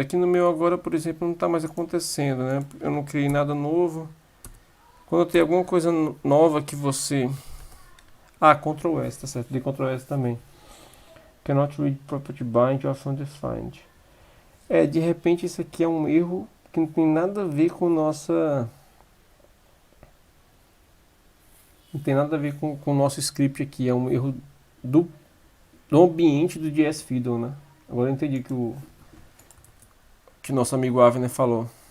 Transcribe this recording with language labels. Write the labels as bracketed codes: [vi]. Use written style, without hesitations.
[pt] Aqui no meu agora, por exemplo, não está mais acontecendo, né? Eu não criei nada novo. Quando tem alguma coisa nova que você... Ctrl S, tá certo, de Ctrl S também. [en] Cannot read property bind of undefined. [pt] De repente isso aqui é um erro que não tem nada a ver com nossa... Não tem nada a ver com o nosso script aqui. É um erro do ambiente do JS Fiddle, né? Agora eu entendi que o nosso amigo Avner falou.